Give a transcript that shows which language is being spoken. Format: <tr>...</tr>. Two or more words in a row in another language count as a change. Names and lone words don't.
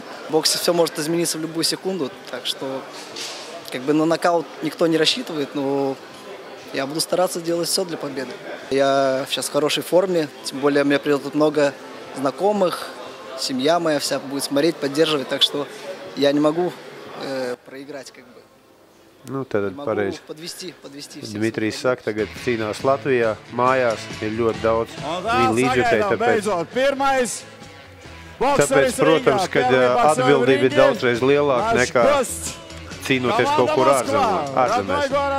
<ru>В боксе все может измениться в любую секунду, так что как бы на нокаут никто не рассчитывает, но я буду стараться делать все для победы. Я сейчас в хорошей форме, тем более у меня придет тут много знакомых, семья моя вся будет смотреть, поддерживать, так что я не могу проиграть как бы.</ru> <lv>Nu, tad pareizi.</lv> <ru>Подвести</ru> <lv>Dmitrijs saka, tagad cīnās Latvijā, mājās, ir ļoti daudz viņa līdzjutēji, tāpēc, protams, kad atbildība ir daudzreiz lielāka nekā cīnoties kaut kur ārzemēs.</lv>